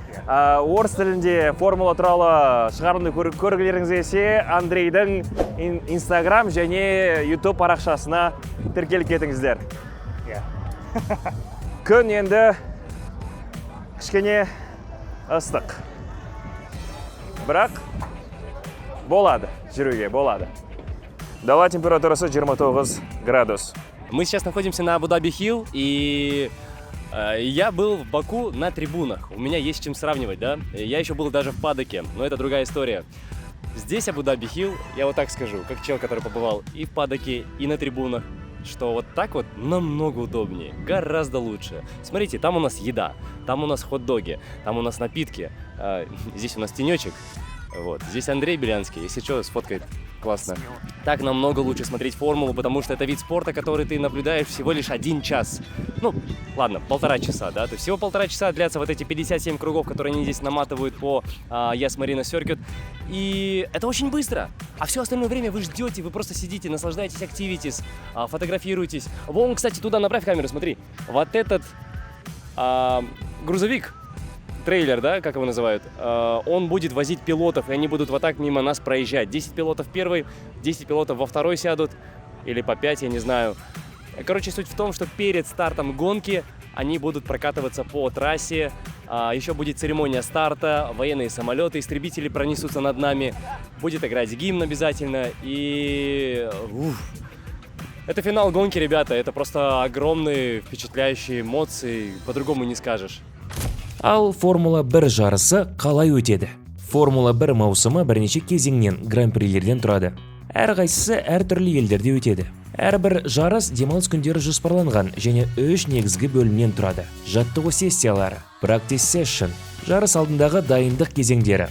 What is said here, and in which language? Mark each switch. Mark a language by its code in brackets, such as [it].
[kk] Орыс тілінде формула туралы шығарылымды көргілеріңіз келсе, Андрейдің Инстаграм және ютуб парақшасына тіркеліп кетіңіздер. Күн енді кішкене ыстық. Бірақ болады, жүруге болады. Дала температурасы 29 градус. [ru] Мы сейчас находимся на Абу-Даби Хилл, и я был в Баку на трибунах. У меня есть с чем сравнивать, да? Я еще был даже в падоке, но это другая история. Здесь Абу-Даби Хилл, я вот так скажу, как человек, который побывал и в падоке, и на трибунах, что вот так вот намного удобнее, гораздо лучше. Смотрите, там у нас еда, там у нас хот-доги, там у нас напитки, здесь у нас тенечек. Вот. Здесь Андрей Белянский, если что, сфоткает. Классно. Так намного лучше смотреть формулу, потому что это вид спорта, который ты наблюдаешь всего лишь 1 час. Ну, ладно, 1,5 часа, да? То есть всего 1,5 часа длятся вот эти 57 кругов, которые они здесь наматывают по Yas Marina Circuit. И это очень быстро. А все остальное время вы ждете, вы просто сидите, наслаждаетесь activities, фотографируетесь. Вон, кстати, туда направь камеру, смотри. Вот этот грузовик, трейлер, да, как его называют, он будет возить пилотов, и они будут вот так мимо нас проезжать. 10 пилотов первый, 10 пилотов во второй сядут, или по 5, я не знаю. Короче, суть в том, что перед стартом гонки они будут прокатываться по трассе, еще будет церемония старта, военные самолеты, истребители пронесутся над нами, будет играть гимн обязательно, и... Это финал гонки, ребята, это просто огромные впечатляющие эмоции, по-другому не скажешь. [kk] Ал Формула 1 жарысы қалай өтеді? Формула 1 маусымы бірнеше кезеңнен, гран-прилерден тұрады. Әрқайсысы әртүрлі елдерде өтеді. Әрбір жарыс демалыс күндері жоспарланған және 3 негізгі бөлімнен тұрады. Жаттығу сессиялары, [en] practice session, [kk] жарыс алдындағы дайындық кезеңдері.